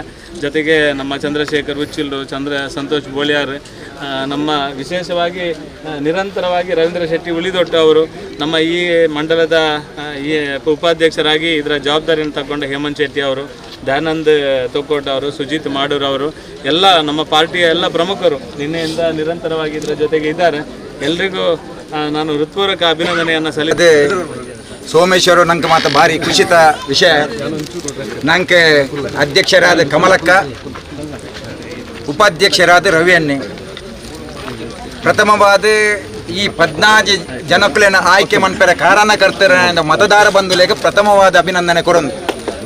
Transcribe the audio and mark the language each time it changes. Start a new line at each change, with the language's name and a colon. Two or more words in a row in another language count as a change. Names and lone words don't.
Kannada: ಜೊತೆಗೆ ನಮ್ಮ ಚಂದ್ರಶೇಖರ್ ಉಚ್ಚಿಲ್ರು, ಸಂತೋಷ್ ಬೋಳಿಯಾರ್, ನಮ್ಮ ವಿಶೇಷವಾಗಿ ನಿರಂತರವಾಗಿ ರವೀಂದ್ರ ಶೆಟ್ಟಿ ಉಳಿದೊಟ್ಟು ಅವರು ನಮ್ಮ ಈ ಮಂಡಲದ ಈ ಉಪಾಧ್ಯಕ್ಷರಾಗಿ ಇದರ ಜವಾಬ್ದಾರಿಯನ್ನು ತಗೊಂಡ ಹೇಮಂತ್ ಶೆಟ್ಟಿ ಅವರು, ದಯಾನಂದ್ ತೊಕ್ಕೋಟ್ ಅವರು, ಸುಜಿತ್ ಮಾಡೂರ್ ಅವರು, ಎಲ್ಲ ನಮ್ಮ ಪಾರ್ಟಿಯ ಎಲ್ಲ ಪ್ರಮುಖರು ನಿನ್ನೆಯಿಂದ ನಿರಂತರವಾಗಿ ಇದರ ಜೊತೆಗೆ ಇದ್ದಾರೆ. ಎಲ್ರಿಗೂ ನಾನು ಹೃತ್ಪೂರ್ವಕ ಅಭಿನಂದನೆಯನ್ನು ಸಲ್ಲಿಸಿದೆ.
Tulu: ಸೋಮೇಶ್ವರ ನಂಗೆ ಮಾತ್ರ ಭಾರಿ ಖುಷಿತ ವಿಷಯ. ನಂಗೆ ಅಧ್ಯಕ್ಷರಾದ ಕಮಲಕ್ಕ, ಉಪಾಧ್ಯಕ್ಷರಾದ ರವಿಯನ್ನೇ, ಪ್ರಥಮವಾದ ಈ 14 ಜನಕ್ಕಲೇನ ಆಯ್ಕೆ ಮನ್ಪೆರ ಕಾರಣಕರ್ತರ ಮತದಾರ ಬಂಧುಲೆಗೆ ಪ್ರಥಮವಾದ ಅಭಿನಂದನೆ ಕೊರೊಂದು.